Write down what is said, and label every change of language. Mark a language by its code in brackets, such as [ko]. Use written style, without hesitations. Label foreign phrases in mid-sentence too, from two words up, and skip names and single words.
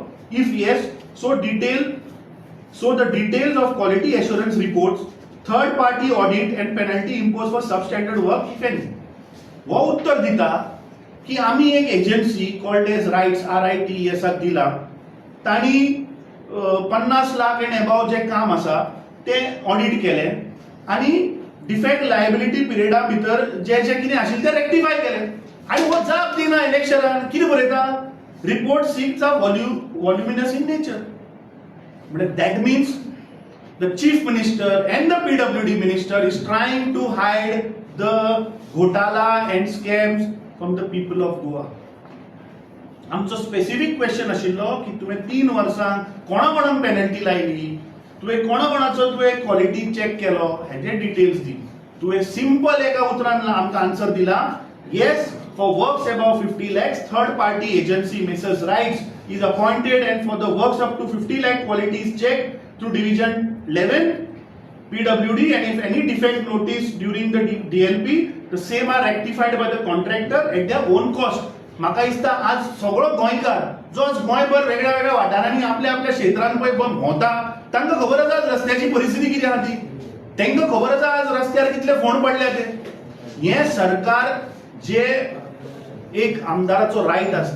[en] If yes, so the details of quality assurance reports, third party audit and penalty imposed for substandard work if any. [kok] वो उत्तर दिता की आम्ही एक [en] agency called as RITES [kok] RITES दिला. तांणी 50 लाख एंड अबाव जे काम आसा ते ऑडिट केले आनी [en] defect liability [kok] पिरियडा भितर जे जे कितें आशिल्लें ते रेक्टिफाय केले. आनी हो जाप दिना इलेक्शनान कितें बरयता रिपोर्ट 6 [en] are voluminous in nature. म्हणजे that means the chief minister and the PWD minister is trying to hide the घोटाला and scams from the people of Goa. [kok] आमचो [en] specific question [kok] आशिल्लो की तुवें 3 वर्सांक कोणा कोणाक पेनल्टी लायली, तुवें कोणा कोणाचो तुवें [en] quality check [kok] केलो हेजे डिटेल्स दी. तुवें सिंपल एका उतरान आमकां आन्सर दिला येस [en] for works above 50 lakhs third party agency Messrs. Rights is appointed and for the works up to 50 lakh quality is checked through division 11 PWD and if any defect noticed during the DLP the same are rectified by the contractor at their own cost. [kok] म्हाका दिसता आज सगळो गोंयकार जो आज गोंयभर वेगळ्या वेगळ्या वाठारांनी आपल्या आपल्या क्षेत्रांत पळय भोंवता तांकां खबर आसा आज रस्त्याची परिस्थिती कितें आहा ती. तांकां खबर आसा आज रस्त्यार कितले फोंड पडल्या ते. हे सरकार जे एक आमदाराचो रायट असता.